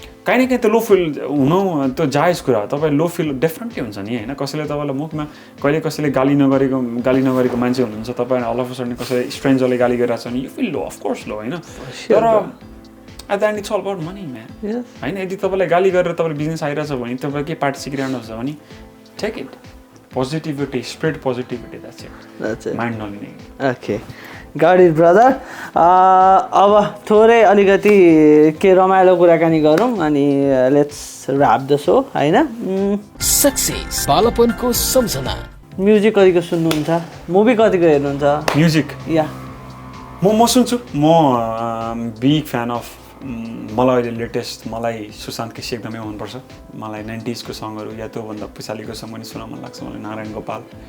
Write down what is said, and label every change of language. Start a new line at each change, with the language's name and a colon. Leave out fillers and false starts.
Nepali: काहीँ न काहीँ त्यो लो फिल हुनु त्यो जायज कुरा तपाईँ लो फिल डेफिनेटली हुन्छ नि होइन कसैले तपाईँलाई मुखमा कहिले कसैले गाली नगरेको मान्छे हुनुहुन्छ तपाईँ अल अफ अ सडन कसैले स्ट्रेन्जरले गाली गरिरहेको छ भने
English: you feel low of course
Nepali: लो होइन तर
English: at the end it's all about money man
Nepali: होइन यदि तपाईँलाई गाली गरेर तपाईँले बिजनेस आइरहेछ भने तपाईँ के पार्ट सिकिरहनु छ भने
English: take it positivity spread positivity that's it
Nepali: mind नलिने
English: okay got it brother
Nepali: अब थोरै अलिकति के रमाइलो कुराकानी गरौँ अनि
English: let's rap the show
Nepali: होइन सक्सेस बालपनको सम्झना म्युजिक कतिको सुन्नुहुन्छ मुभी कतिको हेर्नुहुन्छ
English: music या
Nepali: म सुन्छु म
English: big fan of
Nepali: मलाई अहिले लेटेस्ट मलाई सुशान्त केसी एकदमै मनपर्छ मलाई 90s को सङहरू या त्योभन्दा पछाडिको सङ पनि सुन्न मन लाग्छ मलाई नारायण गोपाल